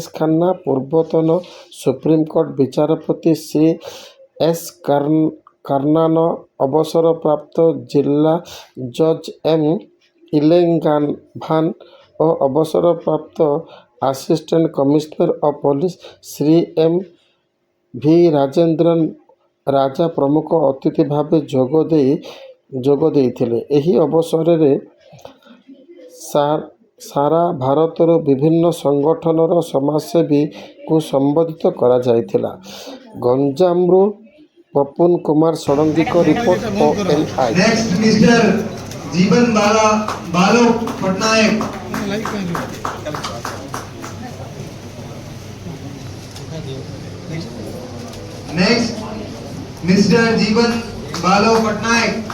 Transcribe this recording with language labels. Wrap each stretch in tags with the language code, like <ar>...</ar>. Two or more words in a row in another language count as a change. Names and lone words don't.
<or>ଖାନ୍ନା, ପୂର୍ବତନ ସୁପ୍ରିମକୋର୍ଟ ବିଚାରପତି ଶ୍ରୀ ଏସ୍ କାର୍ନାନ, ଅବସରପ୍ରାପ୍ତ ଜିଲ୍ଲା ଜଜ୍ ଏମ୍ ଇଲେଙ୍ଗାଭାନ ଓ ଅବସରପ୍ରାପ୍ତ ଆସିଷ୍ଟାଣ୍ଟ କମିଶନର ଅଫ୍ ପୋଲିସ ଶ୍ରୀ ଏମ୍ ଭି ରାଜେନ୍ଦ୍ରନ ରାଜା ପ୍ରମୁଖ ଅତିଥି ଭାବେ ଯୋଗ ଦେଇଥିଲେ। ଏହି ଅବସରରେ ସାରା ଭାରତରୁ ବିଭିନ୍ନ ସଂଗଠନର ସମାଜସେବୀଙ୍କୁ ସମ୍ବୋଧିତ କରାଯାଇଥିଲା। ଗଞ୍ଜାମରୁ ପପୁନ କୁମାର ଷଡ଼ଙ୍ଗୀଙ୍କ ରିପୋର୍ଟ ONI।</or> <en>Next Mister जीवन बालो पटनायक। Next Mister जीवन बालो पटनायक।</en>